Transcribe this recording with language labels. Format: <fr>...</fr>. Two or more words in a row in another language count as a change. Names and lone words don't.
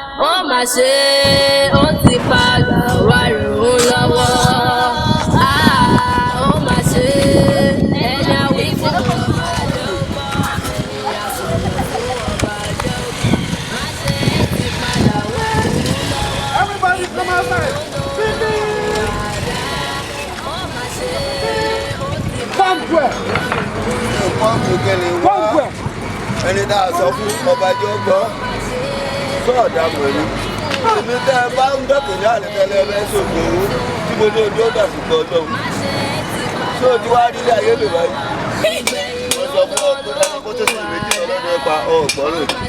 <yo>Ó mà ṣe, ó ti padà wá rùn ún lọ́wọ́. Ah, ó mà ṣe, ẹni a wí fún ọba jẹ́ ó gbọ́, ẹni a sọ̀rọ̀ fún ọba jẹ́ ó gbọ́. Má ṣe é ti padà wá rùn ún lọ́wọ́.</yo> <en>Everybody come outside.</en> <yo>Ó mà ṣe, ó ti</yo> <en>Come here. Come here.</en> <yo>Ẹni tá a sọ fún ọba jẹ́ ó gbọ́. Sọ ọ̀dà mọ̀ ni. Èmi tẹ́ ẹ bá ń dọ́kẹ̀ ní àlẹ́ tẹ́lẹ̀ ẹ fẹ́ sọ̀kò owó. Tí mo ní ojú ọ̀dà sí gbọ́ Ọlọ́run. Ṣé o ti wá rí ilé ayé mi báyìí? Mo sọ fún ọ pé ẹni kó tó sùn méjì lọ lọ́dún ẹ̀pà, ọ ò gbọ́ rẹ̀.</yo>